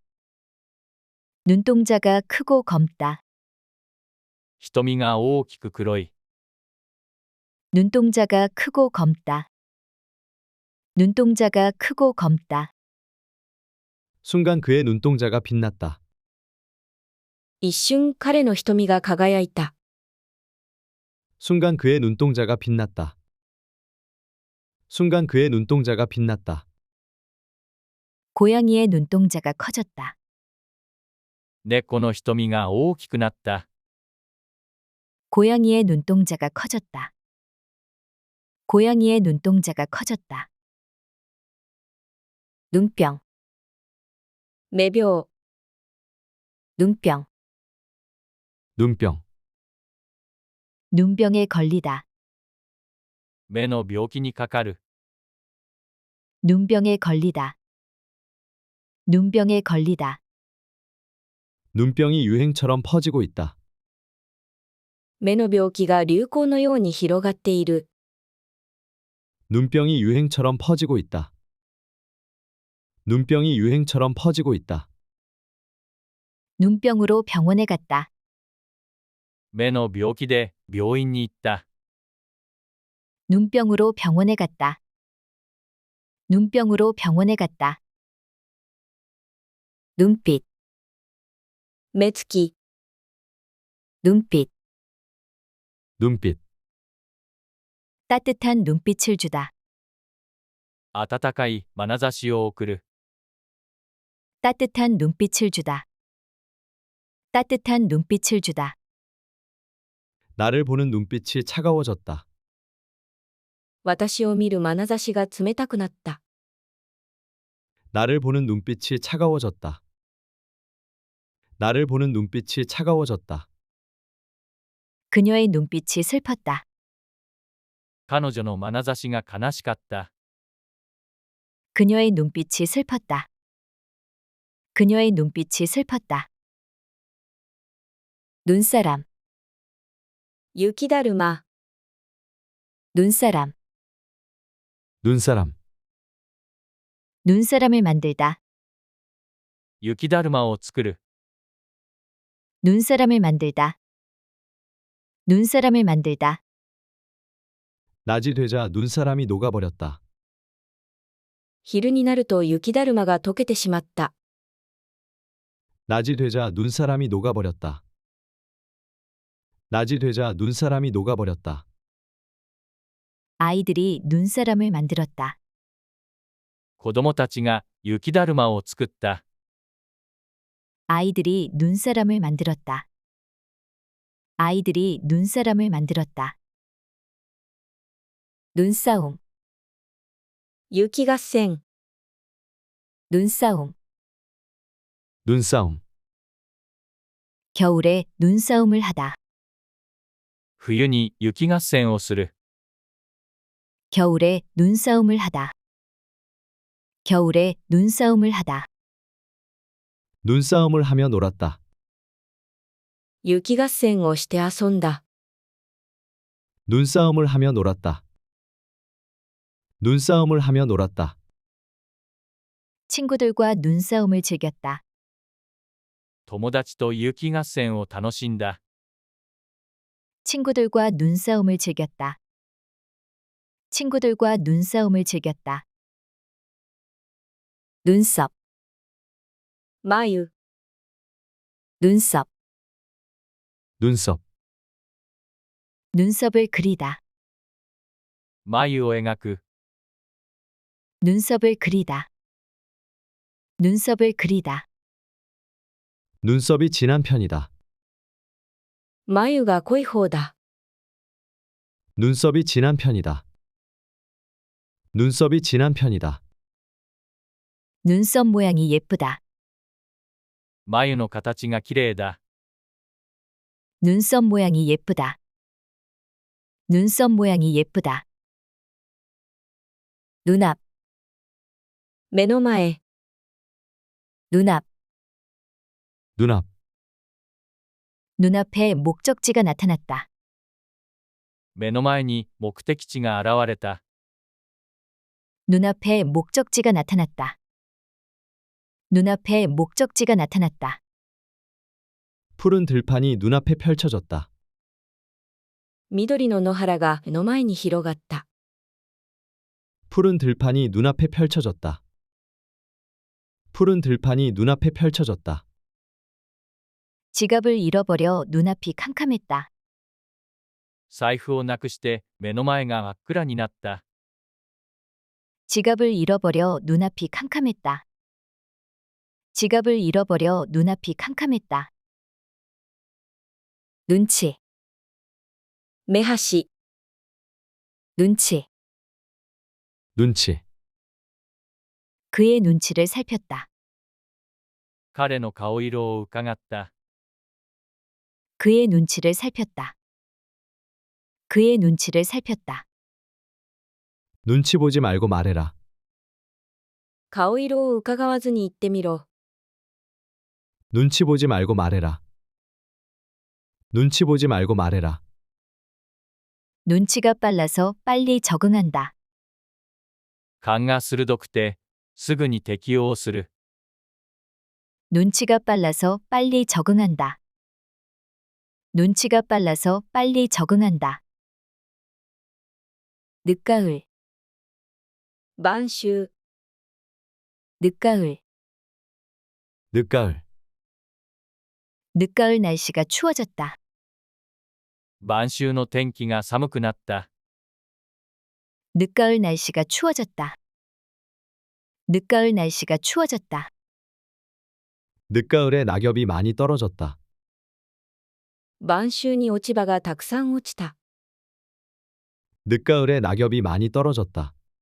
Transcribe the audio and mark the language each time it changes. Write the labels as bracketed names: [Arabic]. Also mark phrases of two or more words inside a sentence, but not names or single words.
[Korean] 눈동자가 크고 검다. [Japanese] 瞳が大きく黒い。 [Korean] 눈동자가 크고 검다. 눈동자가 크고 검다. 순간 그의 눈동자가 빛났다. [Japanese] 一瞬彼の瞳が輝いた。 [Korean] 순간 그의 눈동자가 빛났다. 순간 그의 눈동자가 빛났다. 고양이의 눈동자가 커졌다. [Japanese] 猫の瞳が大きくなった。 [Korean] 고양이의 눈동자가 커졌다. 고양이의 눈동자가 커졌다. 눈병, [Japanese] 目病、 [Korean] 눈병. 눈병, 눈병에 걸리다. [Japanese] 目の病気にかかる。 [Korean] 눈병에 걸리다. 눈병에 걸리다. 눈병이 유행처럼 퍼지고 있다. [Japanese] 目の病気が流行のように広がっている。 [Korean] 눈병이 유행처럼 퍼지고 있다. 눈병이 유행처럼 퍼지고 있다. 눈병으로 병원에 갔다. [Japanese] 目の病気で病院に行った。 [Korean] 눈병으로 병원에 갔다. 눈병으로 병원에 갔다. 눈빛, [Japanese] 目つき、 [Korean] 눈빛, 눈빛, 따뜻한 눈빛을 주다. [Japanese] 温かい眼差しを送る。 [Korean] 따뜻한 눈빛을 주다. 따뜻한 눈빛을 주다. 나를 보는 눈빛이 차가워졌다. [Japanese] 私を見る眼差しが冷たくなった。 [Korean] 나를 보는 눈빛이 차가워졌다. 나를 보는 눈빛이 차가워졌다. 그녀의 눈빛이 슬펐다. [Japanese] 彼女の眼差しが悲しかった。 [Korean] 그녀의 눈빛이 슬펐다. 그녀의 눈빛이 슬펐다. 눈사람, [Japanese] 雪だるま、 [Korean] 눈사람, 눈사람, 눈사람을 만들다. [Japanese] 雪だるまを作る。 [Korean] 눈사람을 만들다. 눈사람을 만들다. 낮이 되자 눈사람이 녹아버렸다. [Japanese] 昼になると雪だるまが溶けてしまった。 [Korean] 낮이 되자 눈사람이 녹아버렸다. 낮이 되자 눈사람이 녹아버렸다. 아이들이 눈사람을 만들었다. [Japanese] 子供たちが雪だるまを作った。 [Korean] 아이들이 눈사람을 만들었다. 아이들이 눈사람을 만들었다. 눈싸움, [Japanese] 雪合戦、 [Korean] 눈싸움. 눈싸움, 겨울에 눈싸움을 하다. [Japanese] 冬に雪合戦をする。 [Korean] 겨울에 눈싸움을 하다. 겨울에 눈싸움을 하다. 눈싸움을 하며 놀았다. [Japanese] 雪合戦をして遊んだ。 [Korean] 눈싸움을 하며 놀았다. 눈싸움을 하며 놀았다. 친구들과 눈싸움을 즐겼다. [Japanese] 友達と雪合戦を楽しんだ。 [Korean] 친구들과 눈싸움을 즐겼다. 친구들과 눈싸움을 즐겼다. 눈썹, [Japanese] 眉、 [Korean] 눈썹, 눈썹, 눈썹을 그리다. [Japanese] 眉を描く。 [Korean] 눈썹을 그리다. 눈썹을 그리다. 눈썹이 진한 편이다. [Japanese] 眉が濃い方だ。 [Korean] 눈썹이 진한 편이다. 눈썹이 진한 편이다. 눈썹 모양이 예쁘다. [Japanese] 眉の形がきれいだ。 [Korean] 눈썹 모양이 예쁘다. 눈썹 모양이 예쁘다. 눈앞, [Japanese] 目の前、 [Korean] 눈앞. 눈앞, 눈앞에 목적지가 나타났다. [Japanese] 目の前に目的地が現れた。 [Korean] 눈앞에 목적지가 나타났다. 눈앞에 목적지가 나타났다. 푸른 들판이 눈앞에 펼쳐졌다. [Japanese] 緑の野原が目の前に広がった。 [Korean] 푸른 들판이 눈앞에 펼쳐졌다. 푸른 들판이 눈앞에 펼쳐졌다. 지갑을 잃어버려 눈앞이 캄캄했다. [Japanese] 財布をなくして目の前が真っ暗になった。 [Korean] 지갑을 잃어버려 눈앞이 캄캄했다. 지갑을 잃어버려 눈앞이 캄캄했다. 눈치, [Japanese] 目端、 [Korean] 눈치. 눈치, 그의 눈치를 살폈다. [Japanese] 彼の顔色を伺った。 [Korean] 그의 눈치를 살폈다. 그의 눈치를 살폈다. 눈치 보지 말고 말해라. [Japanese] 顔色を伺わずに言ってみろ。 [Korean] 눈치 보지 말고 말해라. 눈치 보지 말고 말해라. 눈치가 빨라서 빨리 적응한다. [Japanese] 勘が鋭くて、すぐに適応する。 [Korean] 눈치가 빨라서 빨리 적응한다. 눈치가 빨라서 빨리 적응한다. 늦가을, [Japanese] 晩秋、 [Korean] 늦가을, 늦가을, 늦가을 날씨가 추워졌다. [Japanese] 晩秋の天気が寒くなった。 [Korean] 늦가을 날씨가 추워졌다. 늦가을 날씨가 추워졌다. 늦가을에 낙엽이 많이 떨어졌다. [Japanese] 晩秋に落ち葉がたくさん落ちた。 [Korean] 늦가을에 낙엽이 많이 떨어졌다.